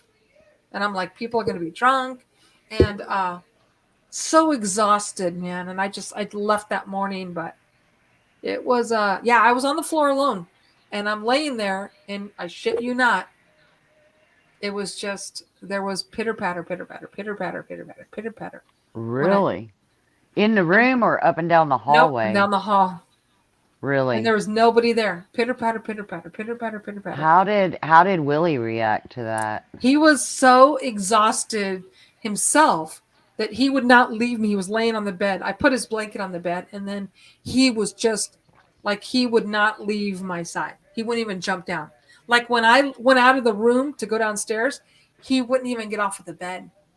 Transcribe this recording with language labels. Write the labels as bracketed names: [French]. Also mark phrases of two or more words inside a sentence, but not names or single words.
[English] And I'm like, people are going to be drunk and so exhausted, man. And I left that morning, but it was, I was on the floor alone and I'm laying there and I shit you not. It was just, there was pitter patter, pitter patter, pitter patter, pitter patter, pitter patter. Really? In the room or up and down the hallway? Nope, down the hall. Really? And there was nobody there. Pitter patter, pitter patter, pitter patter, pitter patter. How did Willie react to that? He was so exhausted himself that he would not leave me. He was laying on the bed. I put his blanket on the bed, and then he was just like he would not leave my side. He wouldn't even jump down. Like when I went out of the room to go downstairs, he wouldn't even get off of the bed.